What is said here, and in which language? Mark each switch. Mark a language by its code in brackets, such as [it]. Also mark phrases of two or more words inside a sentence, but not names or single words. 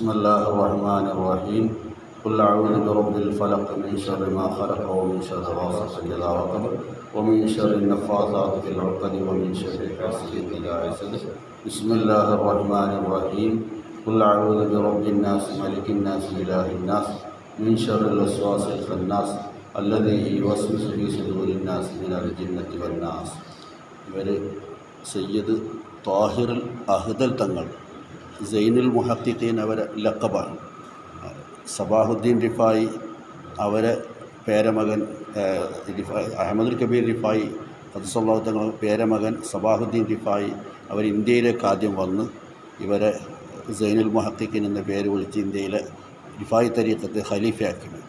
[ar] الله الرحمن الرحيم قل اعوذ برب الفلق من شر ما خلق ومن شر غاسق اذا وقب ومن شر النفاثات في العقد ومن شر حاسد اذا حسد بسم الله الرحمن الرحيم قل أعوذ برب الناس ملك الناس إله الناس من شر الوسواس الخناس الذي يوسوس في صدور الناس من الجنة والناس. [ml] ഇവർ സയ്യിദ് താഹിർ അഹ്ദൽ തങ്ങൾ സൈനുൽ മുഹഖിഖീൻ അവരെ ലഖബാണ്. സബാഹുദ്ദീൻ റിഫായി അവരെ പേരമകൻ അഹമ്മദുൽ കബീർ റിഫായി ഖദ്ദസല്ലാഹു തങ്ങൾ പേരമകൻ സബാഹുദ്ദീൻ റിഫായി അവർ ഇന്ത്യയിലേക്ക് ആദ്യം വന്ന് ഇവരെ സൈനുൽ മുഹഖിഖീൻ എന്ന പേര് വിളിച്ച് ഇന്ത്യയിലെ റിഫായി തരീഖത്തെ ഖലീഫയാക്കി മാറ്റി.